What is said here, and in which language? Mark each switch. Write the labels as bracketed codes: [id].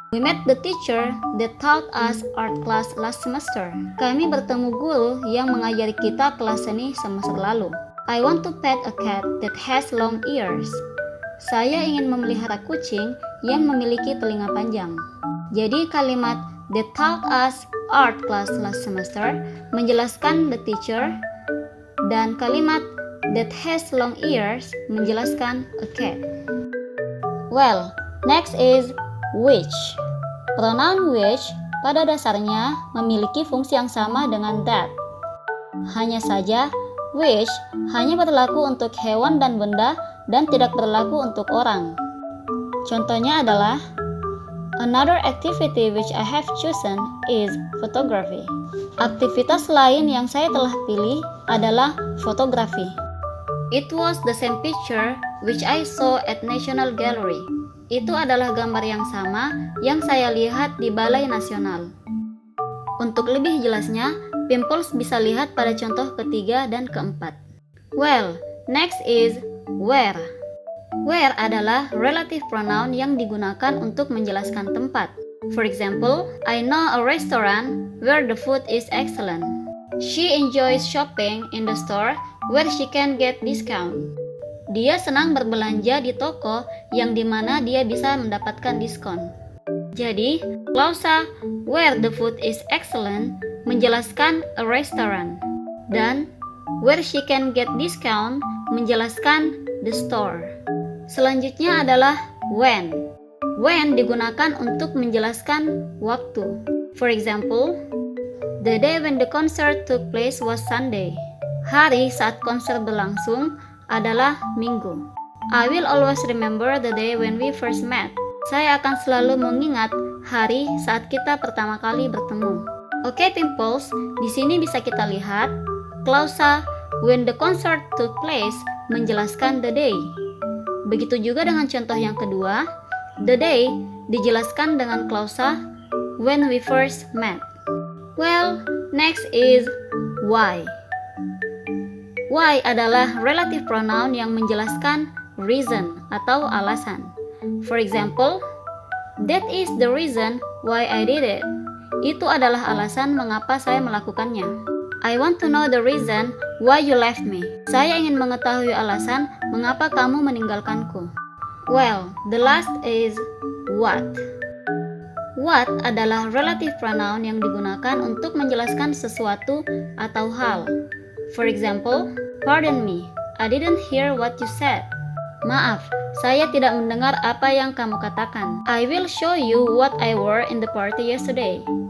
[en] We met the teacher that taught us art class last semester. [id] Kami bertemu guru yang mengajari kita kelas seni semester lalu. [en] I want to pet a cat that has long ears. [id] Saya ingin memelihara kucing yang memiliki telinga panjang. Jadi kalimat [en] that taught us art class last semester [id] menjelaskan the teacher, dan kalimat [en] that has long ears [id] menjelaskan a cat. [en] Well, next is which. [id] Pronoun which pada dasarnya memiliki fungsi yang sama dengan that. Hanya saja, which hanya berlaku untuk hewan dan benda dan tidak berlaku untuk orang. Contohnya adalah, [en] another activity which I have chosen is photography. [id] Aktivitas lain yang saya telah pilih adalah fotografi. [en] It was the same picture which I saw at National Gallery. [id] Itu adalah gambar yang sama yang saya lihat di Balai Nasional. Untuk lebih jelasnya, Pimples bisa lihat pada contoh ketiga dan keempat. [en] Well, next is where. [id] Where adalah relative pronoun yang digunakan untuk menjelaskan tempat. [en] For example, I know a restaurant where the food is excellent. She enjoys shopping in the store where she can get discount. [id] Dia senang berbelanja di toko yang dimana dia bisa mendapatkan diskon. Jadi, klausa [en] where the food is excellent [id] menjelaskan a restaurant, dan [en] where she can get discount [id] menjelaskan the store. Selanjutnya adalah when. When digunakan untuk menjelaskan waktu. [en] For example, the day when the concert took place was Sunday. [id] Hari saat konser berlangsung adalah Minggu. [en] I will always remember the day when we first met. [id] Saya akan selalu mengingat hari saat kita pertama kali bertemu. Oke, Pimples, di sini bisa kita lihat klausa [en] when the concert took place [id] menjelaskan the day. Begitu juga dengan contoh yang kedua, the day dijelaskan dengan klausa [en] when we first met. Well, next is why. [id] Why adalah relative pronoun yang menjelaskan reason atau alasan. [en] For example, that is the reason why I did it. [id] Itu adalah alasan mengapa saya melakukannya. [en] I want to know the reason why you left me. [id] Saya ingin mengetahui alasan mengapa kamu meninggalkanku. [en] Well, the last is what. [id] What adalah relative pronoun yang digunakan untuk menjelaskan sesuatu atau hal. [en] For example, pardon me, I didn't hear what you said. [id] Maaf, saya tidak mendengar apa yang kamu katakan. [en] I will show you what I wore in the party yesterday.